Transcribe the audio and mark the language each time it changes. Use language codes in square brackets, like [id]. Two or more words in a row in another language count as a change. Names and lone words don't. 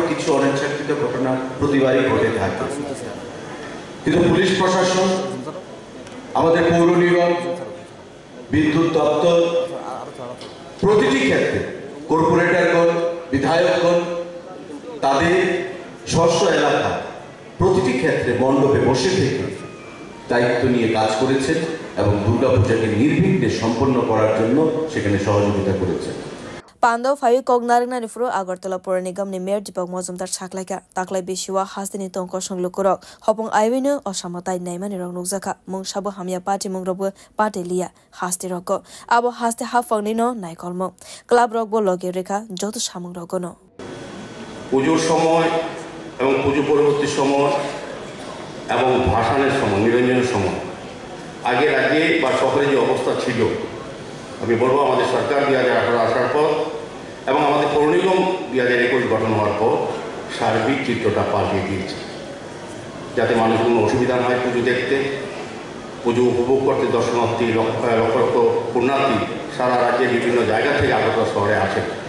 [bn] কিছু অনিচ্ছাকৃত ঘটনা প্রতিবারই ঘটে থাকে কিন্তু পুলিশ প্রশাসন আমাদের পৌর নিগম বিদ্যুৎ দপ্তর প্রতিটি ক্ষেত্রে কর্পোরেটরগণ বিধায়কগণ তাদের স্ব এলাকা প্রতিটি ক্ষেত্রে মণ্ডপে বসে থেকে দায়িত্ব নিয়ে কাজ করেছেন এবং দুর্গাপূজাকে নির্বিঘ্নে সম্পন্ন করার জন্য সেখানে সহযোগিতা করেছেন [trp] Pando fayu kognarna nifro Agartala Pura Nigam ni mayor Deepak Majumdar shaklaika taklai bishiwa hastini tongko songlukuro hopong aibinu osamatai naimani rong nukjaka mung sabo hamya party mungrobo party liya hasti roko abo haste hafangni no naikolmo club rok bo loge rekha joto samung rogono [bn] পুজোর সময় এবং পুজো পরবর্তী সময় এবং ভাসানের সময় নিরঞ্জনের সময় আগে রাজ্যে বা শহরে যে অবস্থা ছিল আমি বলবো আমাদের সরকার 2018 আসার পর এবং আমাদের পৌর নিগম 2021 গঠন হওয়ার পর সার্বিক চিত্রটা পাল্টে দিয়েছে যাতে মানুষ কোনো অসুবিধা না হয় পুজো দেখতে পুজো উপভোগ করতে দর্শনার্থী লক্ষ লক্ষ পুণ্যার্থী সারা রাজ্যের বিভিন্ন জায়গা থেকে আগরতলা শহরে আসে